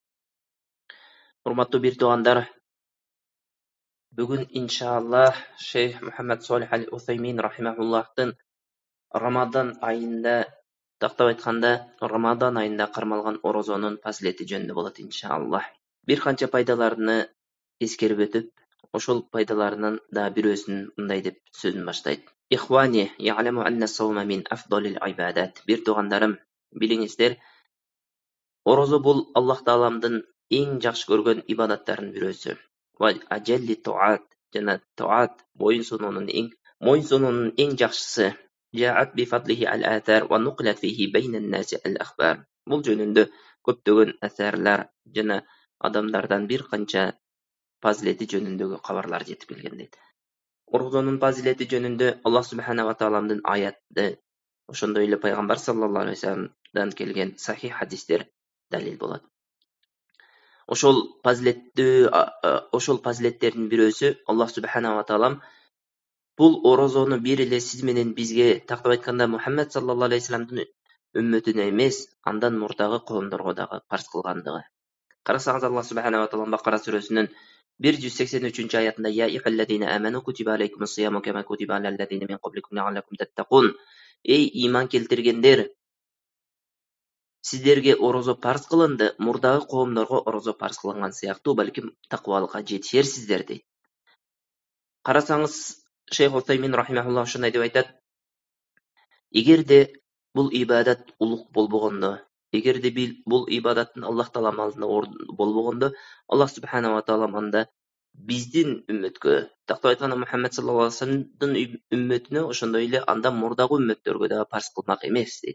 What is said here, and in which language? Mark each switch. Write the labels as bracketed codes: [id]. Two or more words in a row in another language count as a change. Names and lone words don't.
[ky] Урматтуу бир туугандар, бүгүн иншаллах Шейх Мухаммад Солих аль-Усаймин рахимахуллахтын Рамадан айында, тактап айтканда, Рамадан айында кармалган орозонун фазилети жөнүндө болот иншаллах. Бир канча пайдаларны эскерип өтүп, ошол пайдаларынын да бирөөсүн мындай деп сөзүн баштайт. [ar] Ихвани, اعلموا أن الصوم من أفضل العبادات. [ky] Бир туугандарым, билиңиздер, орозо бул Аллах тааламдын эң жакшы көргөн ибадаттарынын бирөөсү. [ar] وأجل الطاعات, [ky] жана туат моюнсунуунун эң жакшысы. [ar] جاءت بفضله الآثار ونقلت فيه بين الناس الأخبار. [ky] Бул жөнүндө көптөгөн асарлар жана адамдардан бир канча фазилети жөнүндөгү кабарлар жетип келген дейт. Орозонун фазилети жөнүндө Аллах субханала тааламдын аяты, ошондой эле пайгамбар [ar] صلى الله عليه وسلم [ky] келген сахих хадистер далил болот. Ошол фазилеттердин бирөөсү Аллах субханала таалам бул орозону бир эле сиз менен бизге, тактап айтканда Мухаммад [ar] صلى الله عليه وسلم [ky] үммөтүнө эмес, андан мурдагы коомдорго дагы парз кылгандыгы. Карасаңыз, Аллах субханала таалам Бакара сүрөсүнүн 183-аятында [ar] يا أيها الذين آمنوا كتب عليكم الصيام كما كتب على الذين من قبلكم لعلكم تتقون. [ky] Эй иман келтиргендер, сиздерге орозо парз кылынды, мурдагы коомдорго орозо парз кылынган сыяктуу, балким таквалыкка жетишерсиздер дейт. Карасаңыз, Шейх Усаймин рахимахуллах ушундай деп айтат: эгерде бул ибадат улук болбогондо, эгерде бул ибадаттын Аллах таалам алдында болбогондо, Аллах субханала таала анда биздин үммөткө, тактап айтканда Мухаммад [ar] صلى الله عليه وسلم [ky] үммөтүнө, ошондой эле анда мурдагы үммөттөргө дагы парз кылмак эмес дейт.